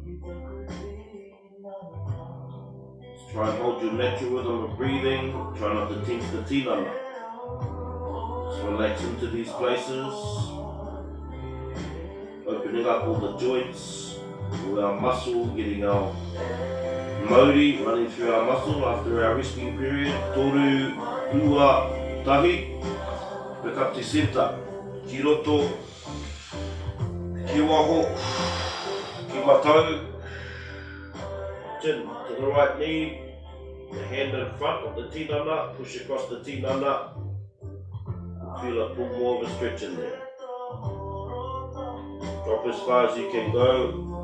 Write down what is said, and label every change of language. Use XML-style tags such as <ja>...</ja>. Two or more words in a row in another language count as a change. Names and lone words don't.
<en>Just try and hold your natural rhythm of breathing. Try not to tense the tinana. Just relax into these places. Opening up all the joints, all our muscle, getting our Māori running through our muscle after our resting period.</en> <mi>Toru, ua, tahi,</mi> <en>back up to centre.</en> <mi>Ki roto, ki waho, ki matau,</mi> <en>chin to the right knee, the hand in front of the tinana, push across the tinana, feel it, put more of a stretch in there. Drop as far as you can go.</en>